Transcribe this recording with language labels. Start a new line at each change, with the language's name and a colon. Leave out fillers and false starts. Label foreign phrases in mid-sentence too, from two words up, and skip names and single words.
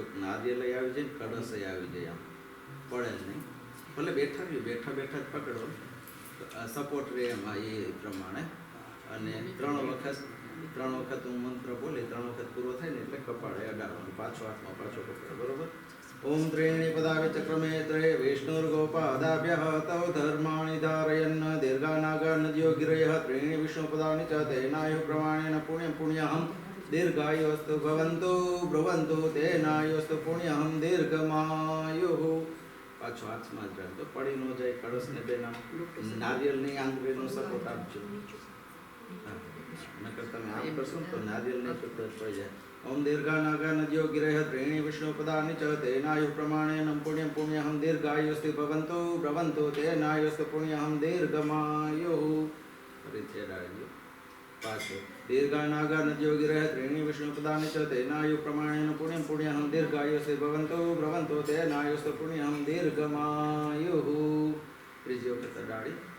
Gujarati: નારિયેળ આવી જાય ને કળશ આવી જાય, આમ પડે નહીં. ભલે બેઠા જ પકડો સપોર્ટ રહે એમાં એ પ્રમાણે. અને 3 વખત હું મંત્ર બોલી 3 વખત પૂરો થાય ને એટલે કપાળે અડાડવાનું. પાછો હાથમાં પાછો પકડો. બરોબર.
Sanskrit: ओम त्रीणि पदानि चक्रमे त्रये विष्णुर्गोपादाभ्यः तौ धर्माणि धारयन् दीर्घानागानद्यो गिरयः त्रीणि विष्णुपदानि च तेनायु प्रमाणेन पुण्यं पुण्यहं दीर्घायुस्तु भवन्तु ब्रुवन्तु तेनायुस्तु पुण्यहं दीर्घमायुः
Gujarati: પાછો હાથમાં જ રાખજો પડી ન જાય કળશને બેના નારિયેળની આંગળીનો સપોર્ટ આપજો નકર તમે આમ કરશો તો નારિયેળની સપોર્ટ પડી જાય
Sanskrit: ओम दीर्घानागानद्यो गिरयः त्रीणि विष्णुपदानि च तेनायुः प्रमाणेन पुण्यं पुण्यहं दीर्घायुस्ति भवन्तु ब्रवन्तु तेनायुस्तु पुण्यहं दीर्घमायुः
Gujarati: ફરીથી અડાડજો પાછો
Sanskrit: दीर्घानागानद्यो गिरयः त्रीणि विष्णुपदानि च तेनायुः प्रमाणेन पुण्यं पुण्यहं दीर्घायुस्ति भवन्तु ब्रवन्तु तेनायुस्तु पुण्यहं दीर्घमायुः
Gujarati: ત્રીજી વખત અડાડી